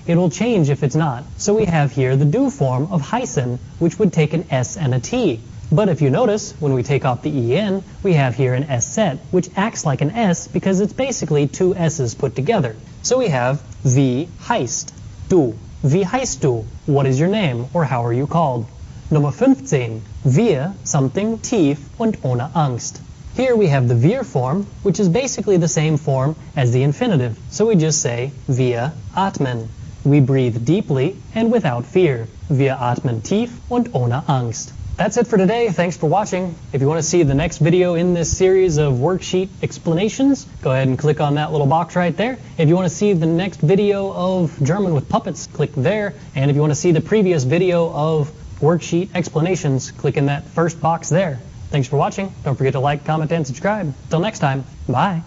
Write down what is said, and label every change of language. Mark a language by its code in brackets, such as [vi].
[en] It will change if it's not. So we have here the do form of heißen, which would take an s and a t. But if you notice, when we take off the en, we have here an s set, which acts like an s because it's basically two s's put together. [de] So we have wie heißt du. Wie heißt du? [en] What is your name, or how are you called? Nummer 15. [de] Wir something tief und ohne Angst. [en] Here we have the wir form, which is basically the same form as the infinitive. So we just say [de] wir atmen. [en] We breathe deeply and without fear. [de] Wir atmen tief und ohne Angst. [en] That's it for today. Thanks for watching. If you want to see the next video in this series of worksheet explanations, go ahead and click on that little box right there. If you want to see the next video of German with puppets, click there. And if you want to see the previous video of worksheet explanations, click in that first box there. Thanks for watching. Don't forget to like, comment, and subscribe. Till next time, bye.